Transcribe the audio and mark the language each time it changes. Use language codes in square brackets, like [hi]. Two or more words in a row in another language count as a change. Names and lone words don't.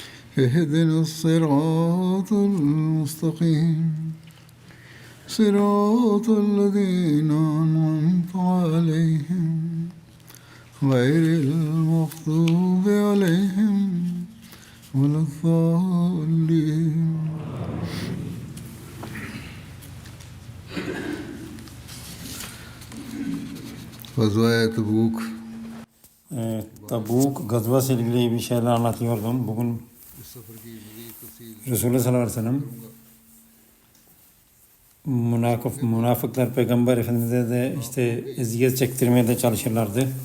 [ar] اهدنا الصراط المستقيم صراط الذين أنعمت عليهم غير المغضوب عليهم ولا الضالين. [tr] Gazvaya Tabuk. Tabuk gazvası ile ilgili bir şeyler anlatıyordum. Bugün Resulullah [ar] صلى الله عليه وسلم [tr] münafıklar Peygamber Efendimiz'e de işte eziyet çektirmeye de çalışırlardı.